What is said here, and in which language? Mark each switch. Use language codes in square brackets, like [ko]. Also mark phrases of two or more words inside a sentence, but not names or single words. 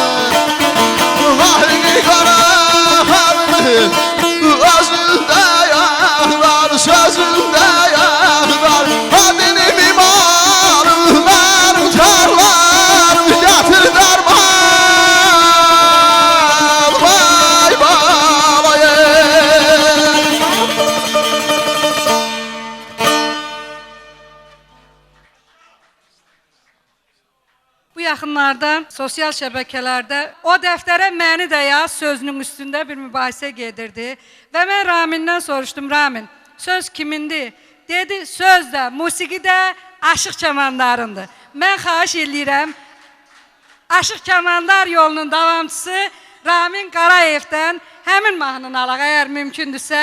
[az] vahri karanlık özünde yağlar sözünde yağlar adını mimarım benim tarlarım getir derman vay balayı. Bu yaxınlarda sosial şəbəkələrdə o dəftərə məni də yaz sözünün üstündə bir mübahisə gedirdi. Və mən Ramin'dən soruşdum, Ramin, söz kimindir? Dedi, söz də, musiqi də Aşıq Kəmandarındır. Mən xahiş edirəm, Aşıq Kəmandar yolunun davamçısı Ramin Qarayevdən həmin mahnını alaq, əgər mümkündürsə.